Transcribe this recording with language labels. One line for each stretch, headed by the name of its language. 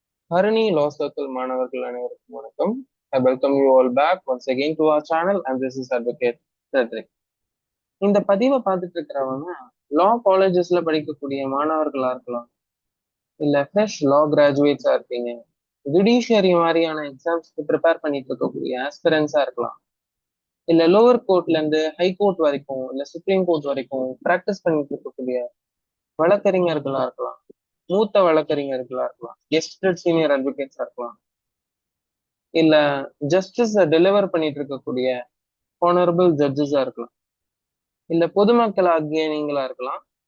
Tamil: Harani Law Circle மாணவர்கள் அனைவருக்கும் வணக்கம்.
English: I welcome you all back once again to our channel and this is Advocate Cedric.
Tamil: இந்த பதிவை பார்த்துட்டு இருக்கிறவங்க லா காலேஜஸ்ல படிக்கக்கூடிய மாணவர்களா இருக்கலாம், இல்ல ஃப்ரெஷ் லா கிராஜுவேட்ஸா இருப்பீங்க, ஜுடிஷியரி மாதிரியான எக்ஸாம்ஸ்க்கு ப்ரிப்பேர் பண்ணிட்டு இருக்கக்கூடிய ஆஸ்பிரன்ஸா இருக்கலாம், இல்ல லோவர் கோர்ட்ல இருந்து ஹை கோர்ட் வரைக்கும் இல்ல சுப்ரீம் கோர்ட் வரைக்கும் பிராக்டிஸ் பண்ணிட்டு இருக்கக்கூடிய வழக்கறிஞர்களா இருக்கலாம், மூத்த வழக்கறிஞர்களா இருக்கலாம், கெஸ்டட் சீனியர் அட்வொகேட்ஸா இருக்கலாம், இல்ல ஜஸ்டிஸ் டெலிவர் பண்ணிட்டு இருக்கக்கூடிய ஹானரபிள் ஜட்ஜஸா இருக்கலாம், இல்ல பொதுமக்கள் ஆகிய நீங்களா இருக்கலாம்.